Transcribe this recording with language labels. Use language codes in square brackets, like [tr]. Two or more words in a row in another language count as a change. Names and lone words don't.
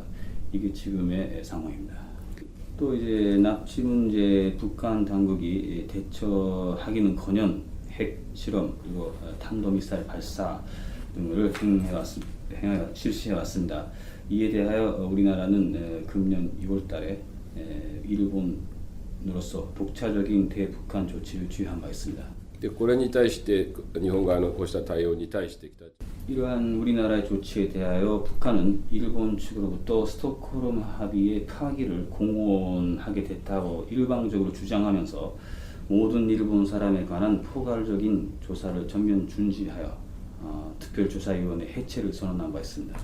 [ko] 이게 지금의 상황입니다. 또 이제 납치 문제 북한 당국이 대처하기는 커녕 핵 실험 그리고 탄도미사일 발사 등을 실시해 왔습니다. 이에 대하여 우리나라는 금년 2월달에 일본으로서 독자적인 대북한 조치를 취한 바 있습니다. [ja] これに対して日本側のこうした対応に対して北 [ko] 이러한 우리나라의 조치에 대하여 북한은 일본 측으로부터 스톡홀름 합의의 파기를 공언하게 됐다고 일방적으로 주장하면서 모든 일본 사람에 관한 포괄적인 조사를 전면 중지하여 특별조사위원회 해체를 선언한 바 있습니다.